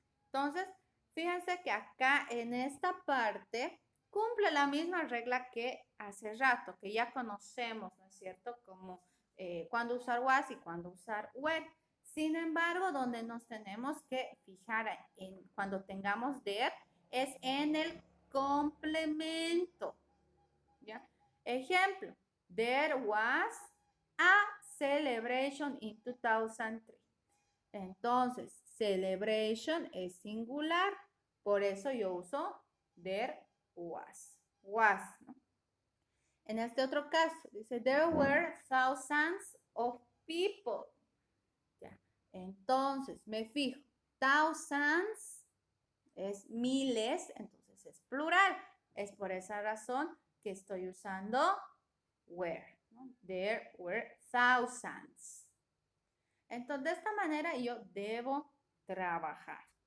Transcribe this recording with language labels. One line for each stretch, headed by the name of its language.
Spanish: Entonces, fíjense que acá en esta parte cumple la misma regla que hace rato, que ya conocemos, ¿no es cierto? Como cuándo usar was y cuándo usar were. Sin embargo, donde nos tenemos que fijar en cuando tengamos there es en el complemento. ¿Ya? Ejemplo,
English: there was a celebration in 2003.
Spanish: Entonces, celebration es singular, por eso yo uso there was. Was, ¿no? En este otro caso, dice,
English: there were thousands of people.
Spanish: ¿Ya? Entonces, me fijo, thousands es miles, entonces es plural. Es por esa razón que estoy usando were, ¿no?
English: There were thousands.
Spanish: Entonces, de esta manera yo debo trabajar.